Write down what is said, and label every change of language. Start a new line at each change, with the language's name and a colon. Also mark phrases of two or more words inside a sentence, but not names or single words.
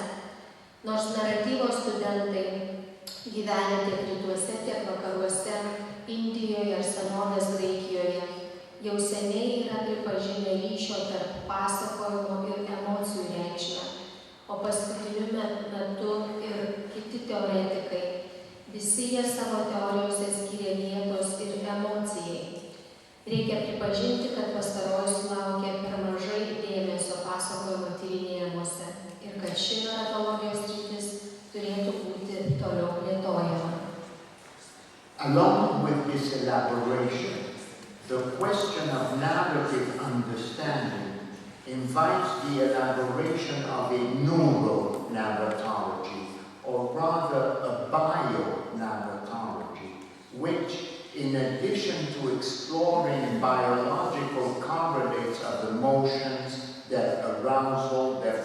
Lithuanian: Nors naratyvo studentai gyvenę tiek rytuose, tiek vakaruose, Indijoje ar senovės Graikijoje, jau seniai yra pripažinę ryšio tarp pasakojimo ir emocijų reikšmę, o paskutiniu metu ir kiti teoretikai, visi jie savo teorijose skiria vietos ir emocijai. Reikia pripažinti, kad pastaroji sulaukė per mažai dėmesio pasakojimo tyrinėjimuose ir kad ši naratologijos sritis turėtų būti toliau plėtojama.
English: Along with this elaboration, the question of narrative understanding invites the elaboration of a neuro-narratology, or rather a bio-narratology, which, in addition to exploring biological correlates of emotions, their arousal, their